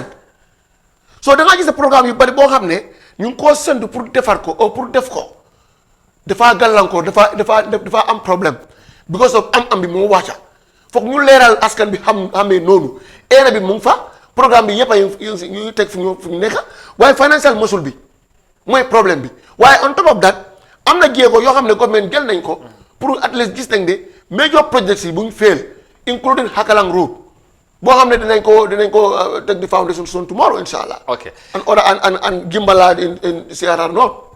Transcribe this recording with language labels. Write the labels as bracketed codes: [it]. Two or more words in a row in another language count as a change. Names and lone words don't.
[wo] so da ngaa gis programme yu bari boo xam ne ñu ngi koo séntu pour defar ko pour def ko dafa gàllankoor dafa am problème [en] because of [wo] am bi moo wàcca foog ñu leeral askan bi xamee noonu era bi mu ngi fa programme bi yëpp a ñu teg fu ñu nekk waaye [en] financial muscle [wo] bi mooy problème bi waaye [en] on top of that [wo] am na jéego yoo xam ne government jël nañ ko. pour [en] at least [wo] gis nañ de [en] major projects [wo] yi bu ñu fail [en] including Hakalang Road [wo] boo xam ne dinañ ko teg di [en] foundation stone tomorrow [wo] inshallah. ok [en] and Gimbala in CRR North.